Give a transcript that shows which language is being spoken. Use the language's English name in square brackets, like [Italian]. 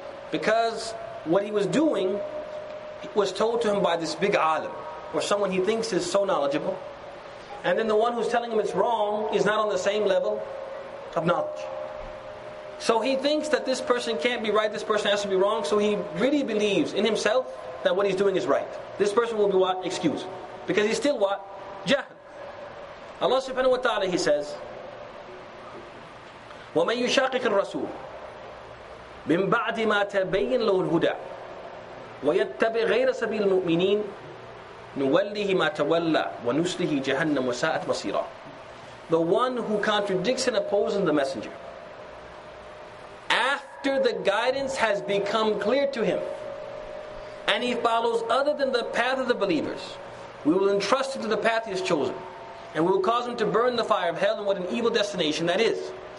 [English] Because what he was doing was told to him by this big alim, or someone he thinks is so knowledgeable. And then the one who's telling him it's wrong is not on the same level of knowledge. So he thinks that this person can't be right, this person has to be wrong, so he really believes in himself that what he's doing is right. This person will be what? Excused. Because he's still what? Jahil. [Arabic] Allah subhanahu wa ta'ala, He says, وَمَنْ يُشَاقِقِ الرَّسُولِ مِنْ بَعْدِ مَا تَبَيَّنَ لَهُ الْهُدَى وَيَتَّبِعْ غَيْرَ سَبِيلِ الْمُؤْمِنِينَ نُوَلِّهِ مَا تَوَلَّى وَنُسْلِهِ جَهَنَّمَ وَسَاءَتْ مَصِيرًا. [English] The one who contradicts and opposes the messenger after the guidance has become clear to him and he follows other than the path of the believers, we will entrust him to the path he has chosen, and we will cause him to burn the fire of hell, and what an evil destination that is.